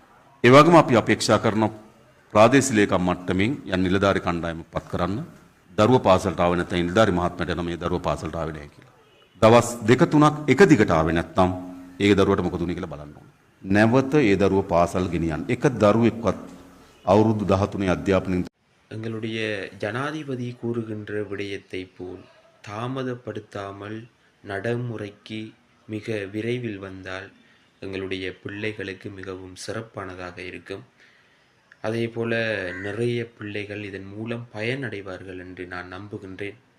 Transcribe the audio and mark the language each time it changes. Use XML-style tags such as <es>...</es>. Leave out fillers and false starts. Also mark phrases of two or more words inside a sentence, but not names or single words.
<si>ඒ වගේම අපි අපේක්ෂා කරන ප්‍රාදේශීය ලේකම් මට්ටමින් යම් නිලධාරි කණ්ඩායමක් පත් කරන්න දරුවා පාසලට ආවේ නැත්නම් නිලධාරි මහත්මයාට නම් මේ දරුවා පාසලට ආවේ නැහැ කියලා. දවස් 2-3ක් එක දිගට ආවේ නැත්නම් ඒ දරුවට මොකද උනේ කියලා බලන්න ඕනේ. නැවත ඒ දරුවා පාසල් ගෙනියන්න. එක දරුවෙක්වත් අවුරුදු 13 අධ්‍යාපනයෙන්</si> <ta>எங்களுடைய ஜனாதிபதி கூறுகின்ற விடயத்தை போல் தாமதப்படுத்தாமல் நடைமுறைக்கு மிக விரைவில் வந்தால் எங்களுடைய பிள்ளைகளுக்கு மிகவும் சிறப்பானதாக இருக்கும். அதே போல நிறைய பிள்ளைகள் இதன் மூலம் பயனடைவார்கள் என்று நான் நம்புகின்றேன்.</ta>